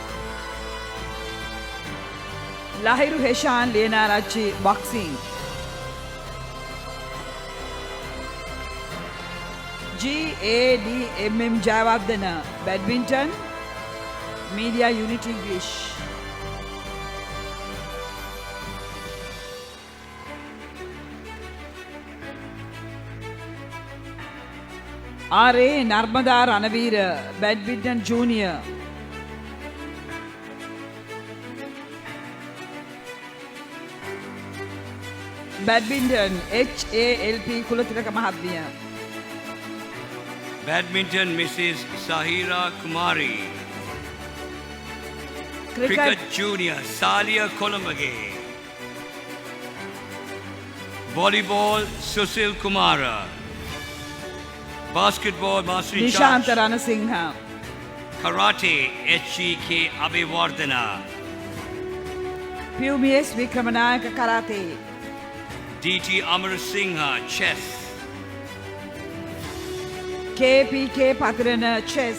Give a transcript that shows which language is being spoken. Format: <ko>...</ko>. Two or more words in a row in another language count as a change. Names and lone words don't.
<en>Lahiru Heshan Lenarachi boxing. G.A.D.M.M. Jayawardena badminton. Media unit English. R.A. Narmada Ranavira badminton junior. Badminton H.A.L.P. Kulathilaka Mahatmya. Badminton Mrs. Sahira Kumari. Cricket Junior Salia Kolombage. Volleyball Susil Kumara. Basketball Master in charge Nishanta Ranasingha. Karate H.G.K. Abhivardhana. PUBS Vikramanayaka Karate. D.T. Amar Singha Chess. KPK Patrana Chess.</en>